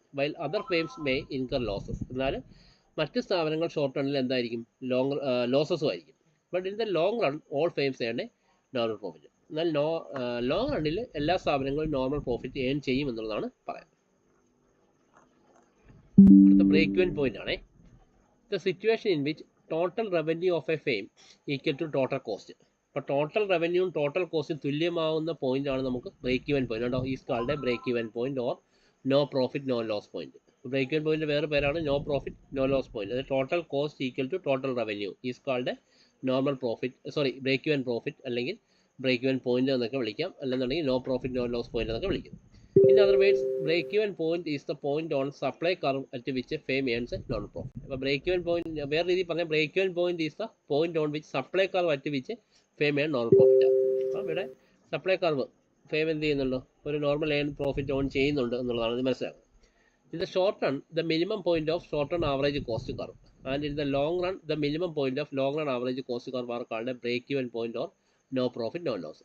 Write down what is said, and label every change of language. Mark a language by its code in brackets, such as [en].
[en] While other firms may incur losses. [ml] എന്നാൽ മറ്റ് സ്ഥാപനങ്ങൾ ഷോർട്ട് റണ്ണിൽ എന്തായിരിക്കും, ലോസസും ആയിരിക്കും. [en] But in the long run all firms earn a normal profit. [ml] എന്നാൽ ലോങ് റണ്ണിൽ എല്ലാ സ്ഥാപനങ്ങളും നോർമൽ പ്രോഫിറ്റ് ഏൺ ചെയ്യും എന്നുള്ളതാണ് പറയുന്നത്. അടുത്ത ബ്രേക്ക് ഇവൻ പോയിന്റ് ആണേ. [en] The situation in which total revenue of a firm equal to total cost. [ml] അപ്പോൾ total റവന്യൂവും total കോസ്റ്റും തുല്യമാവുന്ന പോയിന്റ് ആണ് നമുക്ക് ബ്രേക്ക് ഇവൻ പോയിന്റ്. ഉണ്ടോ, [en] Is called a break even point or no profit no loss point. [ml] Break even point വേറെ പേരാണ് no profit no loss point. അത് total cost equal to total revenue is called A normal profit break even profit അല്ലെങ്കിൽ break even point എന്നൊക്കെ വിളിക്കാം, അല്ലെന്നുണ്ടെങ്കിൽ no profit no loss point എന്നൊക്കെ വിളിക്കും. [en] In other words, break-even point is the point on supply curve at which a firm earns a normal profit. അപ്പോൾ break-even point [ml] വേറെ രീതിയിൽ പറഞ്ഞാൽ [en] break-even point is the point on which supply curve at which a firm earns normal profit. [ml] അപ്പോൾ ഇവിടെ supply curve firm എന്ത് ചെയ്യുന്നുണ്ടോ, ഒരു normal earn profit on ചെയ്യുന്നുണ്ട് എന്നുള്ളതാണ് ഇത് മനസ്സിലാക്കുന്നത്. [en] In the short run the minimum point of short run average cost curve and in the long run the minimum point of long run average cost curve are called break-even point or no profit no loss.